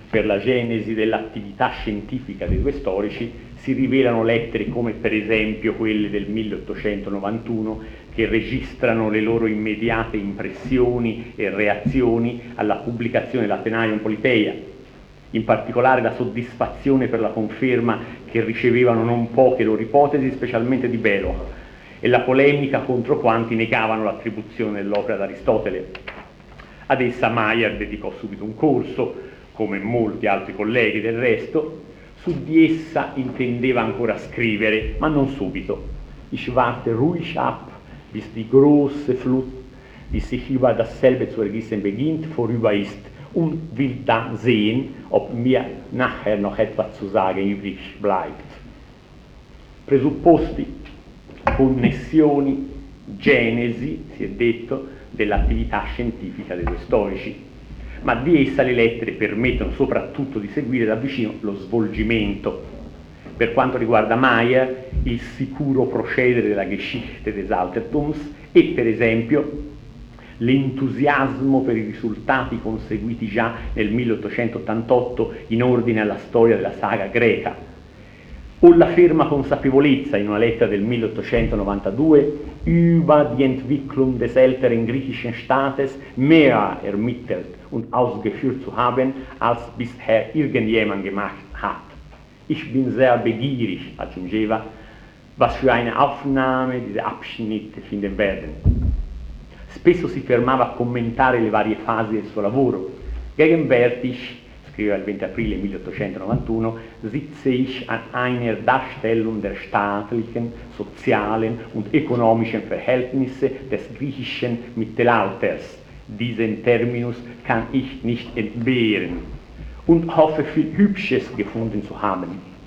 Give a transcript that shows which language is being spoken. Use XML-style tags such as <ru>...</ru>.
<it>per la genesi dell'attività scientifica dei due storici si rivelano lettere come per esempio quelle del 1891 che registrano le loro immediate impressioni e reazioni alla pubblicazione dell'Athenaeum Politeia, in particolare la soddisfazione per la conferma che ricevevano non poche loro ipotesi, specialmente di Beloa, e la polemica contro quanti negavano l'attribuzione dell'opera ad Aristotele. Ad essa Maier dedicò subito un corso, come molti altri colleghi del resto. Su di essa intendeva ancora scrivere, ma non subito.</it> <de>Ich warte ruhig ab, bis die große Flut, die sich über das selbe zu ergießen beginnt, vorüber ist, und will dann sehen, ob mir nachher noch etwas zu sagen übrig bleibt.</de> <it>Presupposti, connessioni, genesi, si è detto, dell'attività scientifica dei due storici. Ma di essa le lettere permettono soprattutto di seguire da vicino lo svolgimento. Per quanto riguarda Maier, il sicuro procedere della Geschichte des Altertums e, per esempio, l'entusiasmo per i risultati conseguiti già nel 1888 in ordine alla storia della saga greca, o la ferma consapevolezza in una lettera del 1892</it> <de>über die Entwicklung des älteren griechischen Staates mehr ermittelt und ausgeführt zu haben als bisher irgendjemand gemacht hat. Ich bin sehr begierig,</de> <it>aggiungeva,</it> <de>was für eine Aufnahme diese Abschnitte finden werden.</de> <it>Spesso si fermava a commentare le varie fasi del suo lavoro.</it> <de>Gegenwärtig,</de> <it>scriveva il 20 aprile 1891,</it> <de>sitze ich an einer Darstellung der staatlichen, sozialen und ökonomischen Verhältnisse des griechischen Mittelalters. Diesen Terminus kann ich nicht entbehren und hoffe viel Hübsches gefunden zu haben.</de>